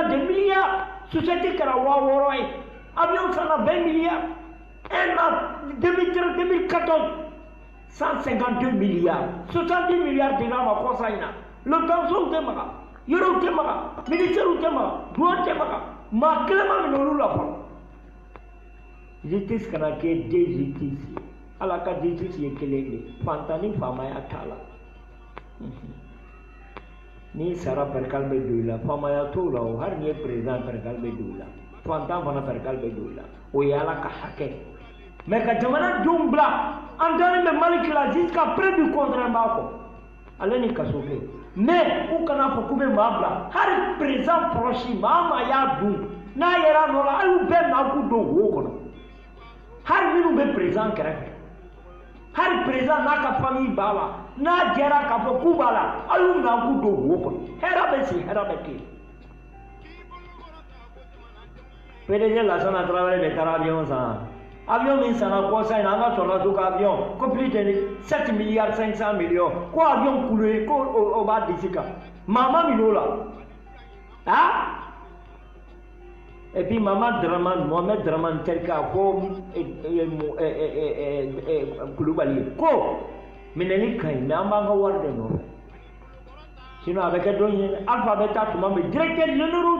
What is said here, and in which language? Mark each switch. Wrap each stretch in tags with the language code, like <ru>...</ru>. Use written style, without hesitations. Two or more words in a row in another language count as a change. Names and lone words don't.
<fr>des milliards</fr> <bm>société kɛra 6000 ye avion sanna 20 milliards</bm> <fr>un an</fr> <bm>2013-2014 152 milliards 70 milliards de ma kɔsa in na le pension tɛ maga yɔrɔw tɛ maga ministère tɛ maga douane tɛ maga maa kelen ma minɛ olu la fɔlɔ justice kana kɛ de justice Ala ka justice ye kelen de fantan ni faamaya t'a la ni sara perikali bɛ don i la faamaya t'o la o hali ni ye président perikali bɛ don i la fantan fana perikali bɛ don i la o ye Ala ka hakɛ mais ka jamanadenw bila an dalen bɛ Mali la</bm> <fr>jusqu'à preuve du contraire</fr> <bm>b'a kɔ ale ni Kasɔgɛ mais u kana fɔ k'u bɛ maa bila hali président proche maa y'a dun n'a yɛrɛ nɔ la hali u bɛɛ n'a k'u don wo kɔnɔ hali minnu bɛ président kɛrɛfɛ hali président n'a ka famille b'a la n'a jɛra k'a fɔ k'u b'a la hali u n'a k'u don wo kɔnɔ hɛrɛ bɛ sigi hɛrɛ bɛ kɛ PDG Lansana Traoré de taara avion san avion min sanna kɔsa in na an ka sɔrɔdasiw ka avion ko</bm> <fr>plus de 7 milliards 500 millions</fr> <bm>ko</bm> <fr>avion coulé</fr> <bm>ko o b'a disi kan maa ma minɛ o la</bm> <fr>et puis</fr> <bm>Mohamed Dramani terikɛ ko Kulubali ko minɛli ka ɲi mais an b'an ka wari de nɔfɛ sinon a bɛ kɛ dɔn ye Alpha bɛ taa tuma min</bm> <fr>directeur généraux</fr>